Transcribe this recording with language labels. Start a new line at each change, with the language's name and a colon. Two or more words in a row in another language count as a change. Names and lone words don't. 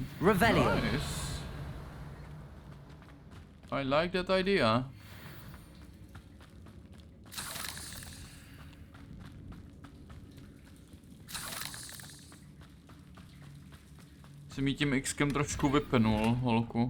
English: Revelio! Nice. I like that idea.
Czech: Jsem jí tím X-kem trošku vypnul, holku.